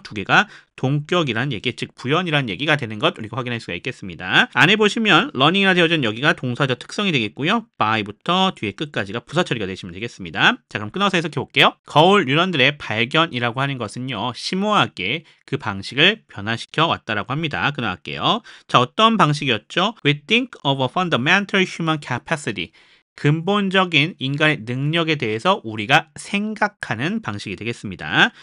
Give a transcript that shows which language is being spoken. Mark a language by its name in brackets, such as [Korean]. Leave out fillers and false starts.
[Korean] 두 개가 동격이란 얘기, 즉 부연이란 얘기가 되는 것 우리가 확인할 수가 있겠습니다. 안에 보시면 learning이라 되어져 있는 여기가 동사적 특성이 되겠고요. by부터 뒤에 끝까지가 부사 처리가 되시면 되겠습니다. 자, 그럼 끊어서 해석해 볼게요. 거울 뉴런들의 발견이라고 하는 것은요, 심오하게 그 방식을 변화시켜 왔다라고 합니다. 끊어갈게요. 자, 어떤 방식이었죠? [English] We think of a fundamental human capacity. [Korean] 근본적인 인간의 능력에 대해서 우리가 생각하는 방식이 되겠습니다.